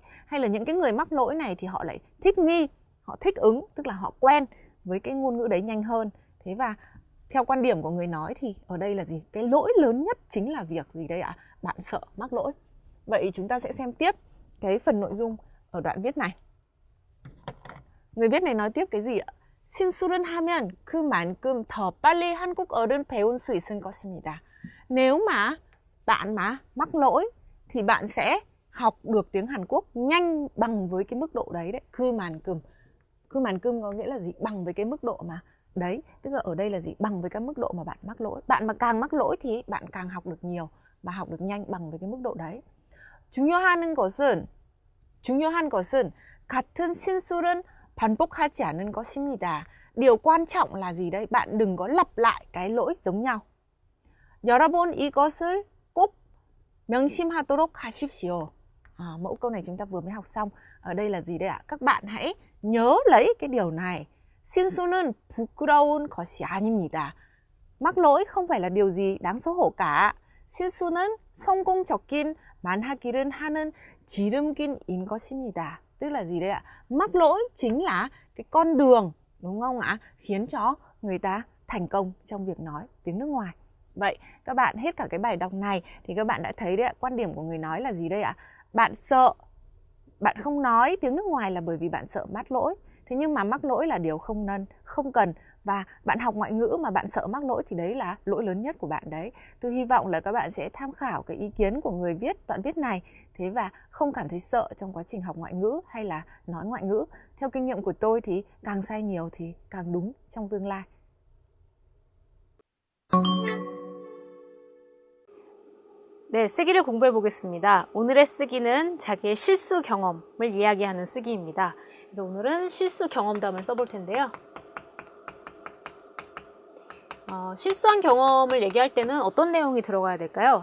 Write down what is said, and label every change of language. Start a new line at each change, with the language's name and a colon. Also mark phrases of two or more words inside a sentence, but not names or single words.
Vietnamese: Hay là những cái người mắc lỗi này thì họ lại thích nghi, họ thích ứng, tức là họ quen với cái ngôn ngữ đấy nhanh hơn. Thế và theo quan điểm của người nói thì ở đây là gì? Cái lỗi lớn nhất chính là việc gì đây ạ? Bạn sợ mắc lỗi. Vậy chúng ta sẽ xem tiếp cái phần nội dung ở đoạn viết này. Người viết này nói tiếp cái gì ạ?
Korean: 실수를 하면 그만큼 더 빨리 한국어를 배울 수 있을 것입니다.
Vietnamese: Nếu mà bạn mắc lỗi thì bạn sẽ học được tiếng Hàn Quốc nhanh bằng với cái mức độ đấy đấy. Cứ màn cơm có nghĩa là gì? Bằng với cái mức độ mà đấy, tức là ở đây là gì? Bằng với cái mức độ mà bạn mắc lỗi. Bạn mà càng mắc lỗi thì bạn càng học được nhiều và học được nhanh bằng với cái mức độ đấy.
Korean: 중요한 것은 같은 실수는 반복하지 않는 것입니다.
Vietnamese: Điều quan trọng là gì đây? Bạn đừng có lặp lại cái lỗi giống nhau.
Korean: 여러분 이것을 꼭 명심하도록 하십시오.
Vietnamese: Mẫu câu này chúng ta vừa mới học xong. Ở đây là gì đây ạ? Các bạn hãy nhớ lấy cái điều này.
Korean: 실수는 부끄러운 것이 아닙니다.
Vietnamese: Mắc lỗi không phải là điều gì đáng xấu hổ cả.
Korean: 실수는 성공적인 만하기를 하는 지름길인 것입니다.
Vietnamese: Tức là gì đây ạ? Mắc lỗi chính là cái con đường, đúng không ạ? Khiến cho người ta thành công trong việc nói tiếng nước ngoài. Vậy các bạn hết cả cái bài đọc này thì các bạn đã thấy đấy ạ, quan điểm của người nói là gì đây ạ? Bạn sợ, bạn không nói tiếng nước ngoài là bởi vì bạn sợ mắc lỗi. Thế nhưng mà mắc lỗi là điều không cần. Và bạn học ngoại ngữ mà bạn sợ mắc lỗi thì đấy là lỗi lớn nhất của bạn đấy. Tôi hy vọng là các bạn sẽ tham khảo cái ý kiến của người viết đoạn viết này. Thế và không cảm thấy sợ trong quá trình học ngoại ngữ hay là nói ngoại ngữ. Theo kinh nghiệm của tôi thì càng sai nhiều thì càng đúng trong tương lai.
Korean: 네, 쓰기를 공부해 보겠습니다. 오늘의 쓰기는 자기의 실수 경험을 이야기하는 쓰기입니다. 그래서 오늘은 실수 경험담을 써볼 텐데요. 실수한 경험을 얘기할 때는 어떤 내용이 들어가야 될까요?